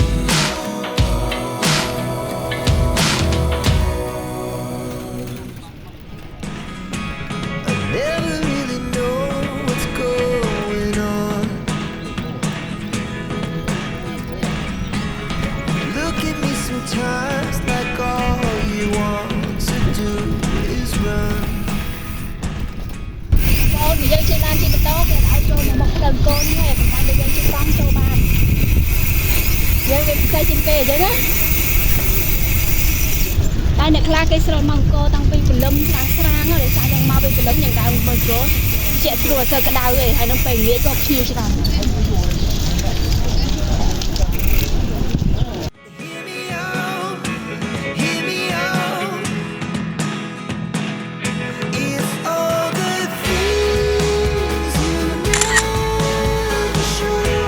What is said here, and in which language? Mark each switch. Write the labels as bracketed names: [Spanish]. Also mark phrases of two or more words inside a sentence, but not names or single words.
[English] Never really know what's going on. Look at me sometimes like all you want to do is run. [Khmer] បងនិយាយជិះឡានជិះម៉ូតូគេឲ្យចូលមកមុខផ្លូវកូនហ្នឹងប៉ុន្តែយើងជិះកង់ចូលបានយើងវាពិសេសជាងគេអញ្ចឹងណាតែអ្នកខ្លះគេស្រោតមកអង្គរតាំងពីព្រលឹមខ្លាំងស្រាងហើយសារយើងមកពីព្រលឹមយ៉ាងដើមមើលអង្គរជាក់ស្រួលអត់ទៅក្តៅទេហើយនឹងពេលងាយក៏ភ្ញៀវច្រើន [English] Hear me out, hear me out. It's all the things you never show.